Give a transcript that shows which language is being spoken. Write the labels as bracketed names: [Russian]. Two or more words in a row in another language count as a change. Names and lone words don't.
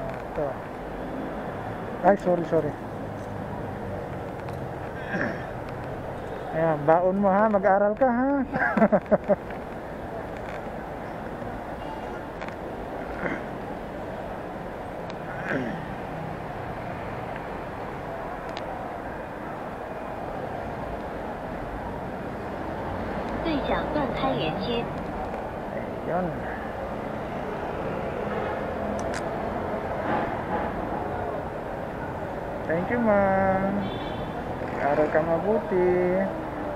[Filipino] Ito. Ay, sorry. Ayan, baon mo ha, mag-aral ka ha. [Chinese] 对讲断开连接。 [Filipino] Ayan. [English] Thank you, [Filipino] ma'am. Aral ka mabuti.